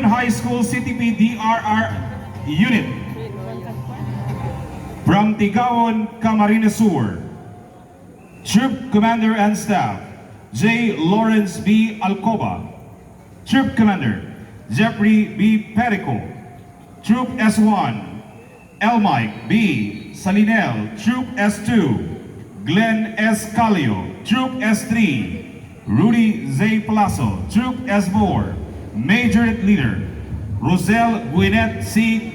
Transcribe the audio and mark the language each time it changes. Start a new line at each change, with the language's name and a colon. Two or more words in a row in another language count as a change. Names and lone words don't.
English: High School CTP DRRM Unit. From Tigawon, Camarines Sur, Troop Commander and Staff, J. Lawrence B. Alcoba. Troop Commander, Jeffrey B. Perico. Troop S1, L. Mike B. Salinel. Troop S2, Glenn S. Calio. Troop S3, Rudy Z. Palazzo. Troop S4, Majorette Leader, Rosel Gwyneth C.